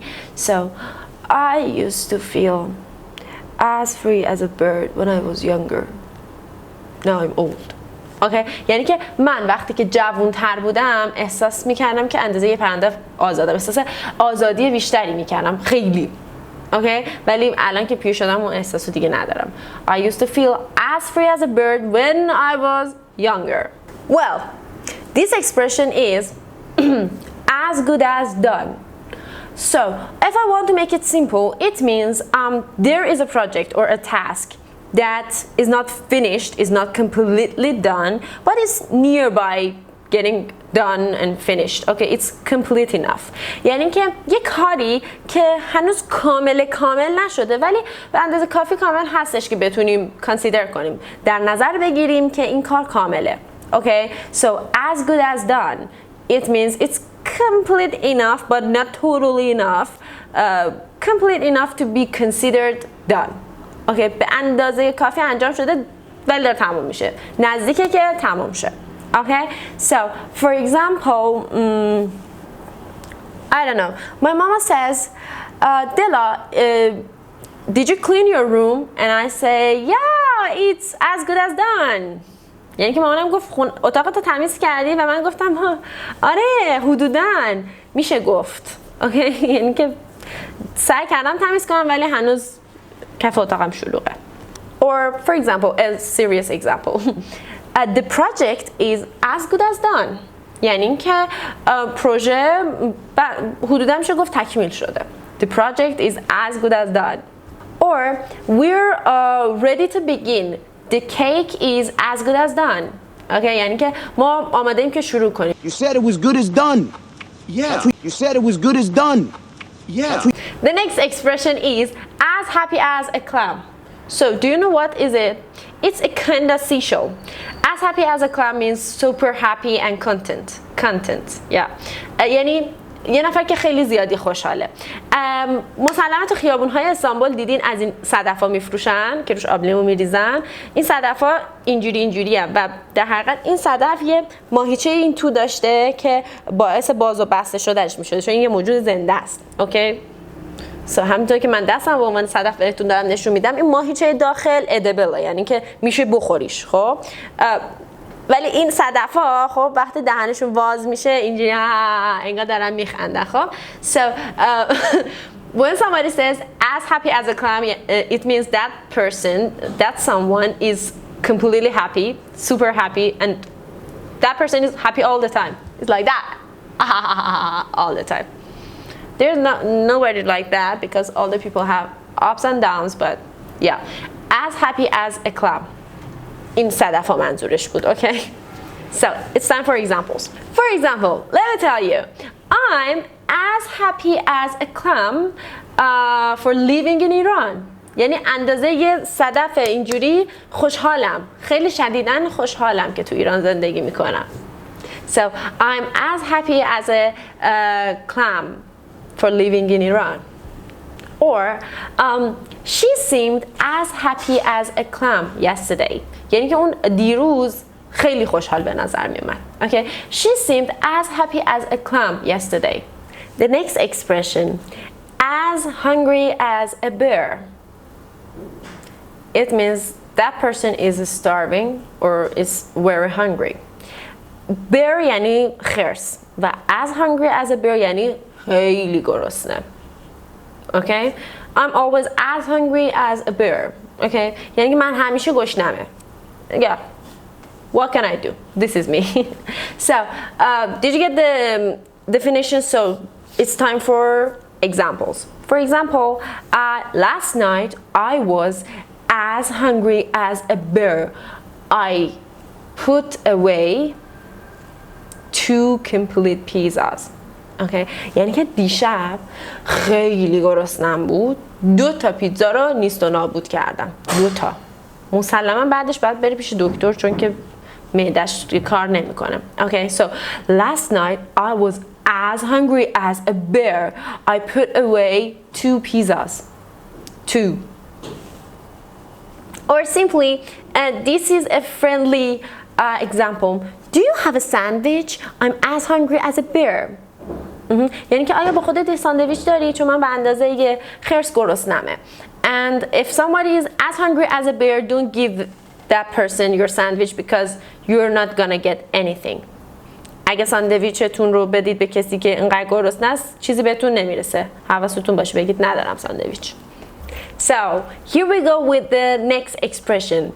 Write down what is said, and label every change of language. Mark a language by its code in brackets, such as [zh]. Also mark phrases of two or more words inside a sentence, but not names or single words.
[en] So I used to feel as free as a bird when I was younger. Now I'm old. Okay? [fa] یعنی که من وقتی که جوان‌تر بودم احساس می‌کردم که اندازه یه پرنده آزادم. احساس آزادی بیشتری می‌کردم خیلی. [en] Okay? [fa] ولی الان که پیر شدم اون احساسو دیگه ندارم. [en] I used to feel as free as a bird when I was younger. Well, this expression is as good as done. So, if I want to make it simple, it means there is a project or a task that is not finished, is not completely done, but is nearby getting done and finished. Okay, it's complete enough. [fa] یعنی که یک کاری که هنوز کامل نشده ولی به اندازه کافی کامل هستش که بتونیم consider کنیم، در نظر بگیریم که این کار کامله. [en] Okay, so as good as done, it means it's complete enough but not totally enough, complete enough to be considered done. [fa] اوکی، به اندازه کافی انجام شده ولی داره تموم میشه، نزدیکه که تموم شه. [en] Okay, so for example, I don't know, my mama says, Della, did you clean your room? And I say, yeah, it's as good as done. [fa] یعنی که مامانم گفت اتاقتو تمیز کردی و من گفتم آره حدوداً میشه گفت. اوکی، یعنی که سعی کردم تمیز کنم ولی هنوز کف اتاقم شلوغه. [en] Or for example, a serious example, the project is as good as done. [fa] یعنی که پروژه حدوداً میشه گفت تکمیل شده. [en] The project is as good as done. Or we're ready to begin. The cake is as good as done. [fa] اوکی، یعنی که ما آماده ایم که شروع کنیم. [en] You said it was good as done. Yeah. You said it was good as done. Yeah. The next expression is as happy as a clam. So do you know what is it? It's a kind of seashell. As happy as a clam means super happy and content. Yeah. [fa] یعنی یه نفر که خیلی زیادی خوشحاله. مسلما تو خیابون‌های استانبول دیدین از این صدفا میفروشن که روش آب لیمو میریزن. این صدفا اینجوری هستن و در حقیقت این صدف یه ماهیچه این تو داشته که باعث باز و بسته شدنش میشه، چون این یه موجود زنده است. اوکی؟ همینطور که من دستم به عنوان صدف بهتون دارم نشون میدم، این ماهیچه داخل ادبله، یعنی که میشه بخوریش. خب ولی این صدف‌ها خب وقتی دهنشون باز میشه اینجوری انگار دارن میخندن. [en] خب so when somebody says as happy as a clam, it means that someone is completely happy, super happy, and that person is happy all the time. It's like that all the time. There's nobody like that because all the people have ups and downs, but yeah, as happy as a clam. [fa] این صدفا منظورش بود. [en] Okay, so it's time for examples. For example, let me tell you, I'm as happy as a clam for living in Iran. [fa] یعنی اندازه یه صدف اینجوری خوشحالم، خیلی شدیداً خوشحالم که تو ایران زندگی میکنم. [en] So I'm as happy as a clam for living in Iran. Or she seemed as happy as a clam yesterday. [fa] یعنی که اون دیروز خیلی خوشحال به نظر می اومد. [en] Okay? She seemed as happy as a clam yesterday. The next expression, as hungry as a bear. It means that person is starving or is very hungry. [fa] Bear یعنی خرس و [en] as hungry as a bear [fa] یعنی خیلی گرسنه. [en] Okay? I'm always as hungry as a bear. [fa] Okay? یعنی که من همیشه گشنمه. [en] Yeah. What can I do? This is me. So, did you get the definition? So, it's time for examples. For example, last night I was as hungry as a bear. I put away 2 complete pizzas. Okay. [fa] یعنی که دیشب خیلی گرسنم بود، 2 تا پیتزا رو نیست و نابود کردم. 2 تا. مسلما بعدش باید بری پیش دکتر چون که معده‌اش کار نمیکنه. [en] Okay, so last night I was as hungry as a bear. I put away 2 pizzas. 2. Or simply, this is a friendly example. Do you have a sandwich? I'm as hungry as a bear. [fa] یعنی که آیا با خودت ساندویچ داری؟ چون من به اندازه یه خرس گرسنمه. [en] And if somebody is as hungry as a bear, don't give that person your sandwich because you're not gonna get anything. [fa] اگه ساندویچتون رو بدید به کسی که اینقدر گرسنه است، چیزی بهتون نمیرسه. حواستون باشه بگید ندارم ساندویچ. [en] So, here we go with the next expression.